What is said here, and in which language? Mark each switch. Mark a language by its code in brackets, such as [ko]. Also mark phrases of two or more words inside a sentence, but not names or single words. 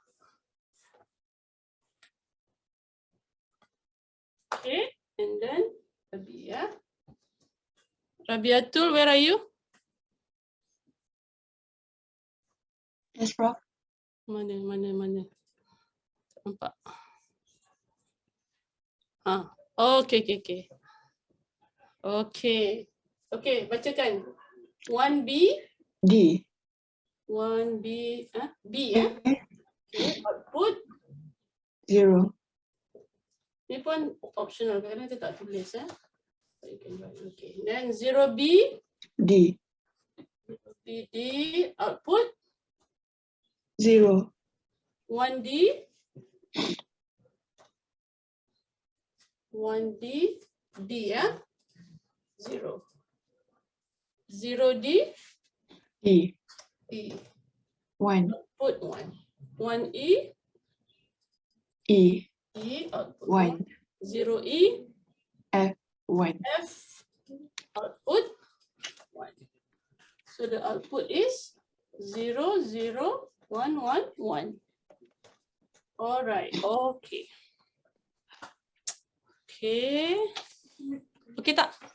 [en] Okay, and then Rabia. Rabiatul, where are you? Yes, Prof. [ms] Mana. Tak nampak. [en] Okay. [ms] Okay, bacakan. 1B. D. 1B, B ya? Okay, output. 0. Ni pun optional, kadang kita tak tulis ya. [en] Okay, then 0B. D. D, output. 0. [ms] 1D. 1D, D ya? 0. 0D. E. E. 1. [en] Output 1. 1E. E. E, output 1. 0E. F. 1. F, output 1. So the output is 0, 0, 1, 1, 1. All right, okay. [ms] Okay tak?